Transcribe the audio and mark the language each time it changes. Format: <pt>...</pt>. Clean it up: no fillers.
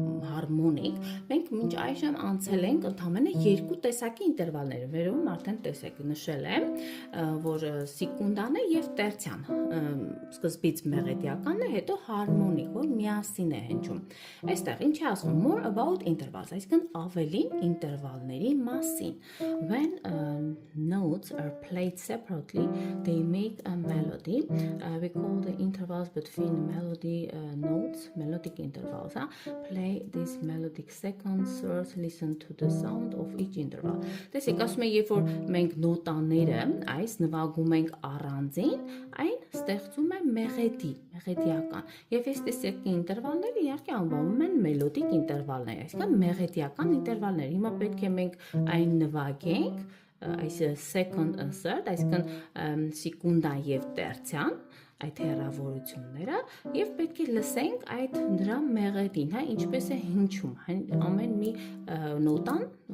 <hy>հարմոնիկ։ Մենք մինչ այժմ անցել ենք ընդամենը երկու տեսակի ինտերվալները, վերում արդեն տեսեք նշել եմ, որ սեկունդան է և տերցիան, սկզբից մեղեդիականն է, հետո հարմոնիկ, որ միասին է հնչում։ Այստեղ ինչ է ասվում,</hy> <en>more about intervals,</en> <hy>այսինքն ավելին ինտերվալների մասին։</hy> <en>When notes are played separately, they make a melody. We call the intervals between melody notes, melodic intervals. Play these melodic seconds, thirds, listen to the sound of each interval.</en> <hy>Տեսեք, ասում եմ, երբ որ մենք նոտաները այս նվագում ենք առանձին, այն ստեղծում է մեղեդիական։ Եվ այս տեսակի ինտերվալները իհարկե անվանում են մելոդիկ ինտերվալներ, այսինքն մեղեդիական ինտերվալներ։ Հիմա պետք է մենք այն նվագենք, այս</hy> <en>second and third,</en> <hy>այսինքն սեկունդան և տերցիան, այդ հեռավորությունները, և պետք է լսենք այդ դրա մեղեդին, ինչպես է հնչում, ամեն մի նոտան,</hy>